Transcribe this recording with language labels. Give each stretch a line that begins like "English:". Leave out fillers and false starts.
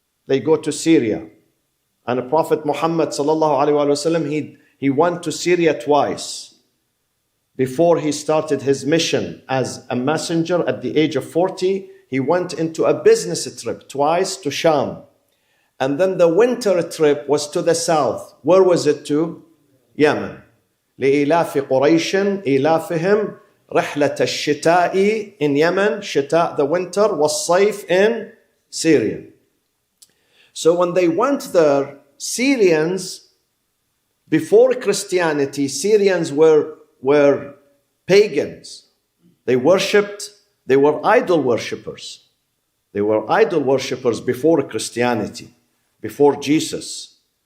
English: They go to Syria. And the Prophet Muhammad sallallahu alaihi wasallam, he went to Syria twice before he started his mission as a messenger at the age of 40. He went into a business trip twice to Sham. And then the winter trip was to the south. Where was it to? Yemen.
Arabic: لإلاف قريش إلافهم رحلة الشتاء in Yemen, شتاء the winter, والصيف in Syria.
English: So when they went there, Syrians, before Christianity, Syrians were pagans. They were idol worshippers. They were idol worshippers before Christianity, before Jesus.